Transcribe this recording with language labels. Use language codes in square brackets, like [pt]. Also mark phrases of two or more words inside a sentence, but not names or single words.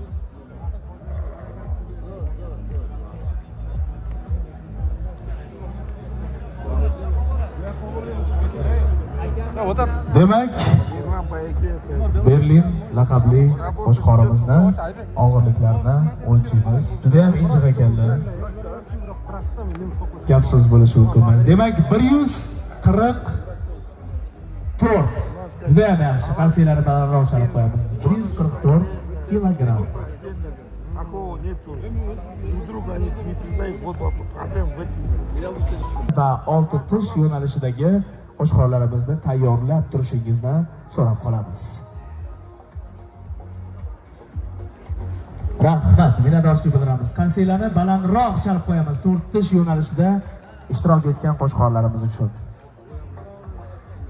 [uz] Demak, Berlin laqabli qo'chqorimizni og'irliklarini o'lchaymiz. Juda ham injiq ekanlar. Gap so'z bo'lishi mumkin emas. Demak, 144. Juda ham yaxshi. Qarsiylarni balandroq chalib qo'yamiz. 144 kilogramm. [ru] Такого нету. Друг друга они не признают. Вот проблем в этом. [uz] Va 6 tish yo'nalishidagi qo'chqorlarimizni tayyorlab turishingizni so'rab qolamiz. Rahmat, minnatdorchilik bildiramiz. Qarsiylarni balandroq chalib qo'yamiz 4 tish yo'nalishida ishtirok etgan qo'chqorlarimiz uchun.